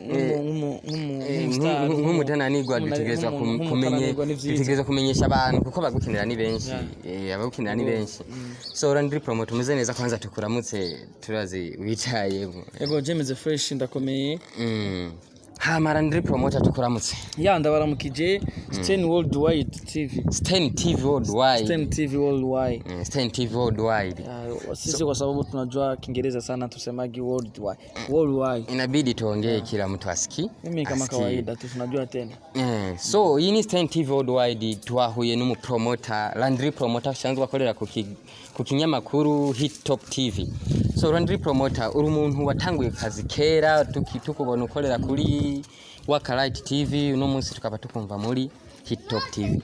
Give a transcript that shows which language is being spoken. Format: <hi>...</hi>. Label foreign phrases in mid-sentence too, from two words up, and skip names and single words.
<rn>nk'umutananirwa dutegereza kumenyesha abantu kuko bagukenera ni benshi abagukenera ni benshi. So LandryPromoter umeze neza, kwanza tukuramutse turazi wicayemo. Yego jemeze fresh ndakomeye. LandryPromoter tukuramutse. Ya ndabaramukije Stain Worldwide TV. Stain TV Worldwide. Stain TV Worldwide. Stain TV Worldwide.</rn> <sw>Sisi kwa sababu tunajua Kiingereza sana tusemagi worldwide. Worldwide. Inabidi tuongee kila mtu asikie. Mimi kama kawaida tunajua tena.</sw> <rn>So iyi ni Stain TV Worldwide twahuye n'umupromoter LandryPromoter shanzwe akorera ku kinyamakuru Hit Top TV. So LandryPromoter uri umuntu watanguye kazi kera tukubona ukorera kuri Waka Light TV, uno munsi tukaba tukumva muri Hit Top TV.</rn>